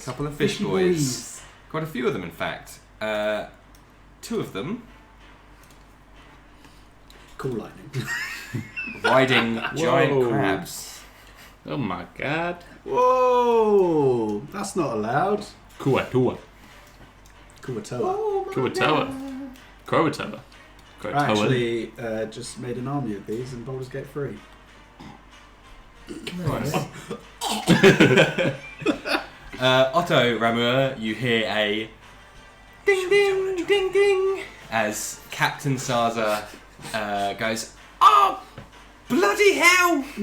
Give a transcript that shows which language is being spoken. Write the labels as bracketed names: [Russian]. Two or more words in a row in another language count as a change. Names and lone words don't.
[English] Couple of fish Fishy boys. Quite a few of them, in fact. Two of them Cool lightning. riding giant Whoa. crabs. Oh my god. Whoa! That's not allowed. Kuo-Toa. Kuo-Toa. Kuo-Toa. Kuo-Toa. I Kuo-Toa. actually just made an army of these in Baldur's Gate 3. Nice. Otto, Ramua, you hear a ding, ding, ding, ding, as Captain Sarza goes, "Oh, bloody hell!